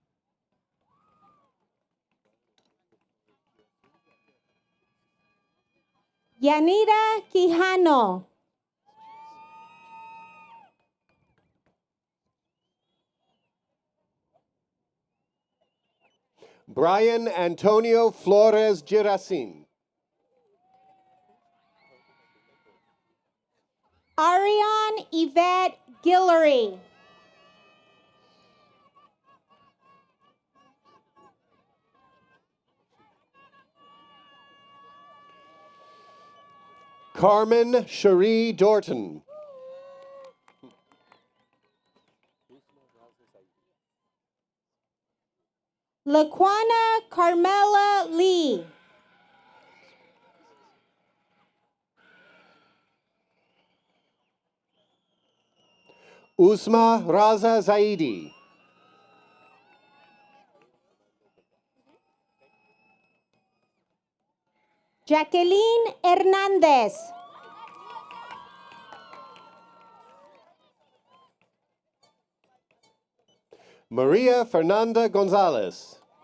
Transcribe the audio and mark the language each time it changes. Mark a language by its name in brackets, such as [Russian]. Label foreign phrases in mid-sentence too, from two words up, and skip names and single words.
[English] Yanira Quijano. Brian Antonio Flores Giracin. Ariane Yvette Guillory. Carmen Cherie Dorton. Laquana Carmela Lee. Usma Raza Zaidi. Jacqueline Hernandez. Maria Fernanda Gonzalez.